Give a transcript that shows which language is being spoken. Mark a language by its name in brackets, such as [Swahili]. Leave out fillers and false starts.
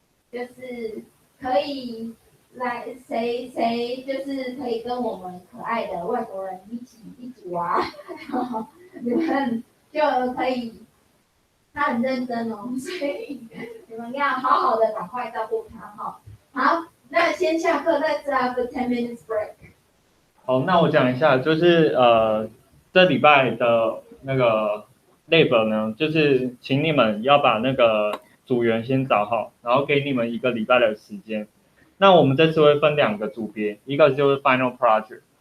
[Chinese] 就是可以来谁就是可以跟我们可爱的外国人一组啊，然后你们就可以，他很认真哦，所以你们要好好的赶快照顾他哈。好，那先下课， [English] Let's have a 10 minutes break。 [Chinese] 好，那我讲一下，就是这礼拜的那个 lab 呢，就是请你们要把那个组员先找好，然后给你们1个礼拜的时间。那我们这次会分2个组别，一个就是 final project。